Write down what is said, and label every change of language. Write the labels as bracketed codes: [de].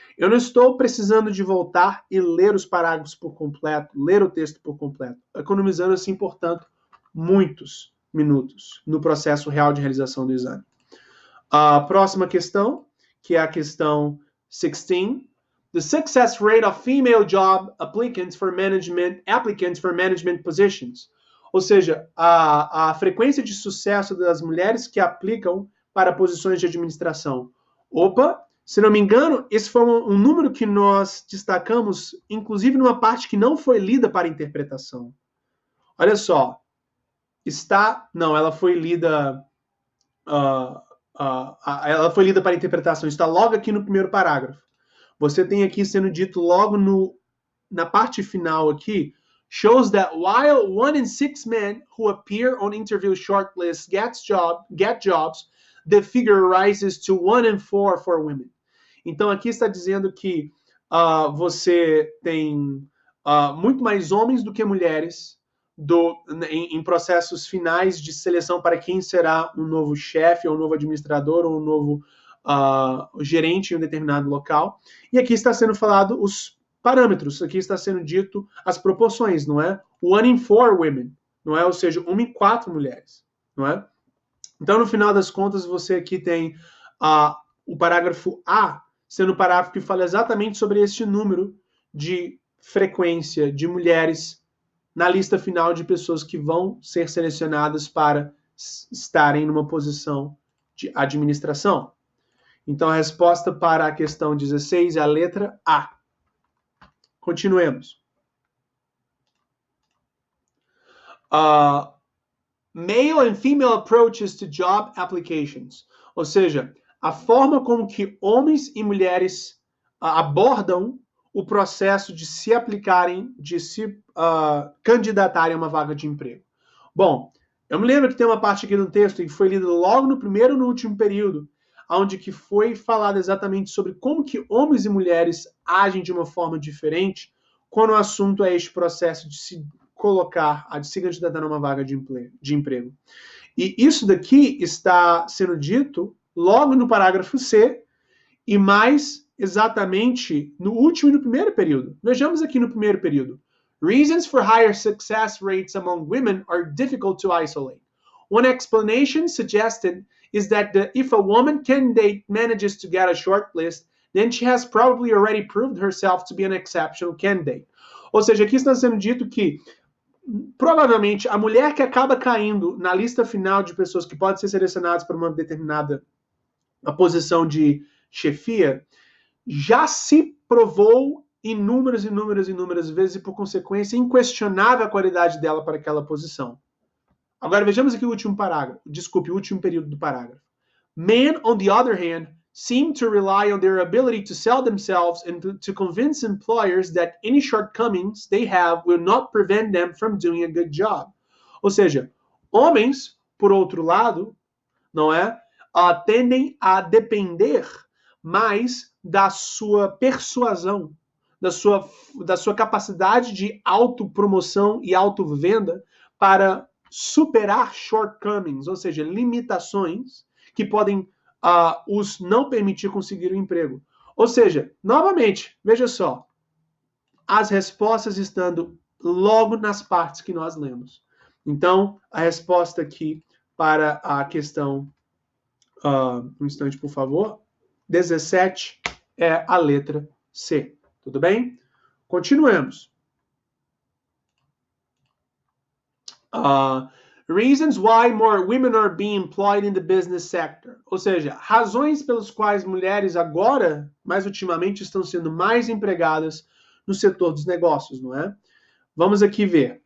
[pt] Eu não estou precisando de voltar e ler os parágrafos por completo, ler o texto por completo, economizando assim, portanto, muitos minutos no processo real de realização do exame. A próxima questão, que é a questão 16. [en] The success rate of female job applicants for management positions. [pt] Ou seja, a frequência de sucesso das mulheres que aplicam para posições de administração. Opa, se não me engano, esse foi um número que nós destacamos, inclusive numa parte que não foi lida para interpretação. Olha só, ela foi lida ela foi lida para interpretação, está logo aqui no primeiro parágrafo. Você tem aqui sendo dito logo na parte final aqui, [en] shows that while 1 in 6 men who appear on interview shortlists get jobs, the figure rises to 1 in 4 for women. [pt] Então aqui está dizendo que você tem muito mais homens do que mulheres em processos finais de seleção para quem será um novo chefe, ou um novo administrador, ou um novo gerente em um determinado local. E aqui está sendo falado os parâmetros, aqui está sendo dito as proporções, não é? [en] 1 in 4 women, [pt] não é? Ou seja, 1 em 4 mulheres, não é? Então, no final das contas, você aqui tem o parágrafo A sendo o parágrafo que fala exatamente sobre este número de frequência de mulheres na lista final de pessoas que vão ser selecionadas para estarem numa posição de administração. Então, a resposta para a questão 16 é a letra A. Continuemos. [en] Male and female approaches to job applications. [pt] Ou seja, a forma como que homens e mulheres abordam o processo de se aplicarem, de se candidatarem a uma vaga de emprego. Bom, eu me lembro que tem uma parte aqui no texto que foi lida logo no primeiro e no último período, onde que foi falado exatamente sobre como que homens e mulheres agem de uma forma diferente quando o assunto é este processo de se colocar, de se candidatar a uma vaga de emprego. E isso daqui está sendo dito logo no parágrafo C e mais exatamente no último e no primeiro período. Vejamos aqui no primeiro período. [en] Reasons for higher success rates among women are difficult to isolate. One explanation suggested is that if a woman candidate manages to get a short list, then she has probably already proved herself to be an exceptional candidate. [pt] Ou seja, aqui está sendo dito que provavelmente a mulher que acaba caindo na lista final de pessoas que podem ser selecionadas para uma determinada posição de chefia já se provou inúmeras vezes e, por consequência, inquestionável a qualidade dela para aquela posição. Agora vejamos aqui o último parágrafo. Desculpe, o último período do parágrafo. [en] Men, on the other hand, seem to rely on their ability to sell themselves and to convince employers that any shortcomings they have will not prevent them from doing a good job. [pt] Ou seja, homens, por outro lado, não é? Tendem a depender mais da sua persuasão, da sua capacidade de autopromoção e autovenda para superar shortcomings, ou seja, limitações que podem os não permitir conseguir o emprego. Ou seja, novamente, veja só, as respostas estando logo nas partes que nós lemos. Então, a resposta aqui para a questão, um instante, por favor, 17 é a letra C. Tudo bem? Continuemos. [en] Reasons why more women are being employed in the business sector. [pt] Ou seja, razões pelas quais mulheres agora, mais ultimamente, estão sendo mais empregadas no setor dos negócios, não é? Vamos aqui ver.